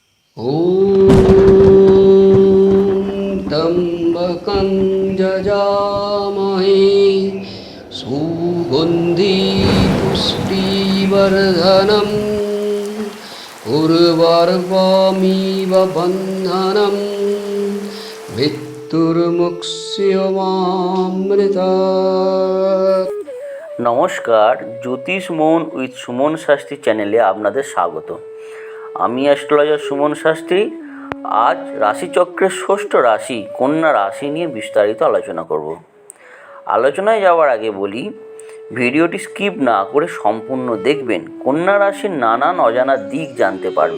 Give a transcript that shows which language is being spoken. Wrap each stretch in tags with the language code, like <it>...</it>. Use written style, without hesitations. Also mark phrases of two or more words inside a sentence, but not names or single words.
<sa>ॐ त्र्यम्बकं यजामहे सुगन्धि पुष्टिवर्धनम् उर्वारुकमिव बन्धनं मृत्युर्मुक्षयमामृतात्।</sa> <bn>নমস্কার, জ্যোতিষ মন উইথ সুমন শাস্ত্রী চ্যানেলে আপনাদের স্বাগত। আমি অ্যাস্ট্রোলজার সুমন শাস্ত্রী। আজ রাশিচক্রের ষষ্ঠ রাশি কন্যা রাশি নিয়ে বিস্তারিত আলোচনা করব। আলোচনায় যাওয়ার আগে বলি, ভিডিওটি স্কিপ না করে সম্পূর্ণ দেখবেন, কন্যা রাশির নানান অজানা দিক জানতে পারবেন।</bn>